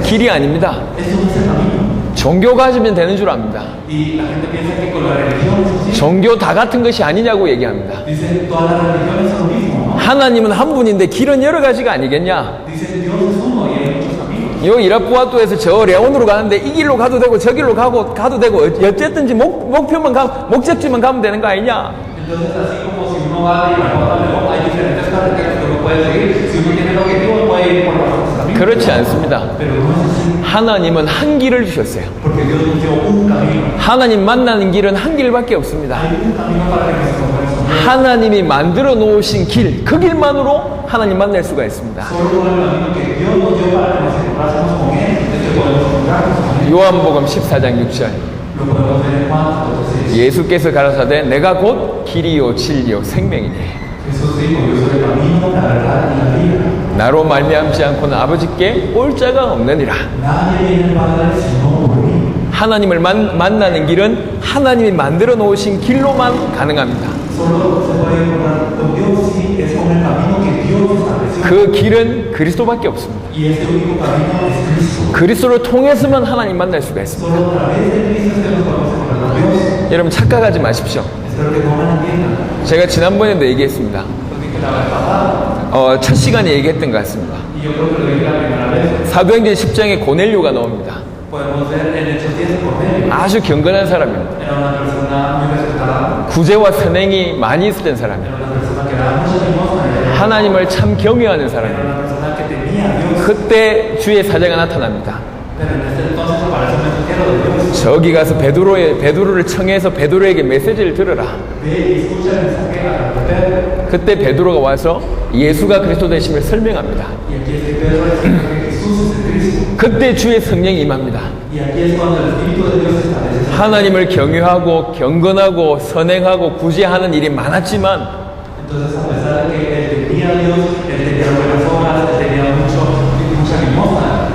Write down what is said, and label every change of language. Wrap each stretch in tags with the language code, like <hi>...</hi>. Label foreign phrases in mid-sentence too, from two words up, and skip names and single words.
<ko>길이 아닙니다.</ko> <es>Esto no es el camino.</es> <ko>종교 가지면 되는 줄 압니다.</ko> <es>Y la gente piensa que con la religión es así.</es> <ko>종교 다 같은 것이 아니냐고 얘기합니다.</ko> <es>Dicen todas las religiones son lo mismo, ¿no?</es> <ko>하나님은 한 분인데 길은 여러 가지가 아니겠냐?</ko> <es>Dicen Dios es uno y hay muchos caminos.</es> <ko>요 이라푸아토에서 저 레온으로 가는데 이 길로 가도 되고 저 길로 가도 되고 어쨌든지 목적지만 가면 되는 거 아니냐?</ko> <es>Entonces así como si uno va de Irapuato a León, hay diferentes carreteras que uno puede seguir. Si uno tiene el objetivo, puede ir por los otros caminos.</es> <ko>그렇지 않습니다.</ko> <es>Pero no es así,</es> <ko>하나님은 한 길을 주셨어요.</ko> <es>porque Dios nos dio un camino.</es> <ko>하나님 만나는 길은 한 길밖에 없습니다.</ko> <es>Hay un camino para que nos encontremos.</es> <ko>하나님이 만들어 놓으신 길, 그 길만으로 하나님 만날 수가 있습니다.</ko> <es>Solo por el camino que Dios nos dio para que nos encontrásemos con Él, es que podemos encontrarnos con Él.</es> <ko>요한복음 14장 6절.</ko> <es>Lo podemos ver en Juan 14:6.</es> <ko>예수께서 가라사대 내가 곧 길이요 진리요 생명이니</ko> <es>Jesús dijo, yo soy el camino, la verdad y la vida.</es> <ko>나로 말미암지 않고는 아버지께 올 자가 없느니라.</ko> <es>Nadie viene al Padre sino por mí.</es> <ko>하나님을 만나는 길은 하나님이 만들어 놓으신 길로만 가능합니다.</ko> <es>Solo se puede encontrar con Dios si es con el camino que Dios estableció.</es> <ko>그 길은 그리스도밖에 없습니다.</ko> <es>Y este único camino es Cristo.</es> <ko>그리스도를 통해서만 하나님 만날 수가 있습니다.</ko> <es>Solo a través de Cristo es que nos podemos encontrar con Dios.</es> <ko>여러분 착각하지 마십시오.</ko> <es>Espero que no me entiendan.</es> <ko>제가 지난번에도 얘기했습니다.</ko> <es>Lo dije la vez pasada.</es> <ko>첫 시간에 얘기했던 것 같습니다.</ko> <es>Y yo creo que lo dije la primera vez.</es> <ko>사도행전 10장에 고넬료가 나옵니다.</ko> <es>Podemos ver en Hechos 10 Cornelio.</es> <ko>아주 경건한 사람입니다.</ko> <es>Era una persona muy respetada.</es> <ko>구제와 선행이 많이 있었던 사람입니다.</ko> <es>Era una persona que daba mucha limosna.</es> <ko>하나님을 참 경외하는</ko> <es>Era</es> <ko>사람입니다.</ko> <es>una persona que temía a Dios.</es> <ko>그때 주의 사자가 나타납니다.</ko> <es>Pero en ese entonces aparece un mensajero de Dios.</es> <ko>저기 가서 베드로를 청해서 베드로에게 메시지를 들어라.</ko> <es>Ve y escucha el mensaje a Pedro.</es> <ko>그때 베드로가 와서 예수가 그리스도 되심을 설명합니다.</ko> <es>Y aquí es que Pedro explica que Jesús es el Cristo.</es> <ko>그때 주의 성령이 임합니다.</ko> <es>Y aquí es cuando el Espíritu de Dios establece.</es> <ko>하나님을 경외하고 경건하고 선행하고 구제하는 일이 많았지만</ko> <es>Entonces, a pesar de que él temía a Dios, él tenía buenas obras, él tenía mucha limosna,</es>